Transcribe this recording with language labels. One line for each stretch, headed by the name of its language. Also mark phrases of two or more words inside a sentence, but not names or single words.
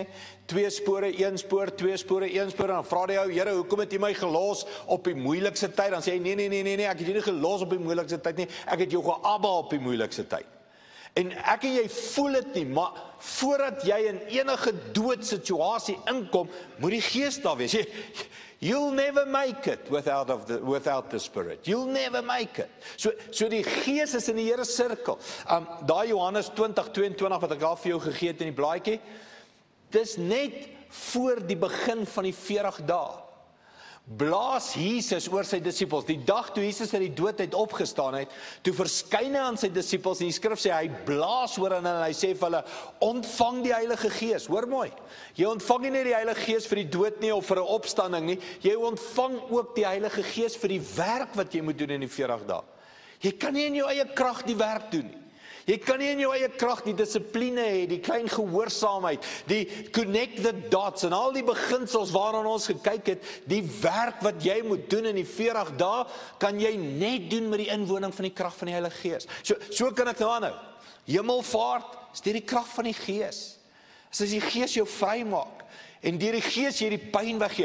Afrikaans: 2 spore, 1 spoor, 2 spore, 1 spoor, en dan vra die ou, Here, hoekom het jy my gelos op die moeilikste tyd? Dan sê hy, nee, ek het jou nie gelos op die moeilikste tyd nie, ek het jou geabba op die moeilikste tyd. En ek en jy voel dit nie, maar voordat jy in enige doodsituasie inkom, moet die Gees daar wees.
English: You'll never make it without the Spirit. You'll never make it.
Afrikaans: So die Gees is in die Here sirkel. Daai Johannes 20:22 wat ek al vir jou gegee het in die blaadjie, dis net voor die begin van die 40 dae. Blaas Jesus oor sy disippels. Die dag toe Jesus uit die dood uit opgestaan het, toe verskyn hy aan sy disippels, en die skrif sê, hy blaas oor hulle en hy sê vir hulle, ontvang die Heilige Gees. Hoor mooi, jy ontvang nie net die Heilige Gees vir die dood nie, of vir 'n opstanding nie, jy ontvang ook die Heilige Gees vir die werk wat jy moet doen in die 40 dae. Jy kan nie in jou eie krag die werk doen nie. Jy kan nie in jou eie krag die dissipline hê, die klein gehoorsaamheid, die
English: connect the dots
Afrikaans: en al die beginsels waaraan ons gekyk het, die werk wat jy moet doen in die 40 dae, kan jy net doen met die inwoning van die krag van die Heilige Gees. So kan ek nou aanhou. Hemelvaart is deur die krag van die Gees. As die Gees jou vry maak, en deur die Gees jy die pyn weggee.